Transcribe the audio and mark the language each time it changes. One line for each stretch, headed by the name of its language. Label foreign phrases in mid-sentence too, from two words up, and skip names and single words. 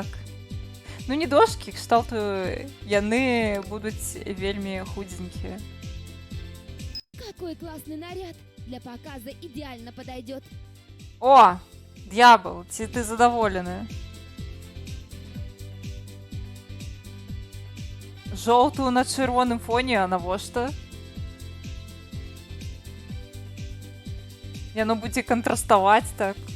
Belarusian: Ну, не дошкі, кшталту яны будуць вельмі худзенькія.
Russian: Какой классный наряд! Для показа идеально подойдет. О!
Belarusian: Д'ябл, ці ты задаволены? Жоўтую на чырвоным фоне, а навошта? Яно будзе кантраставаць так.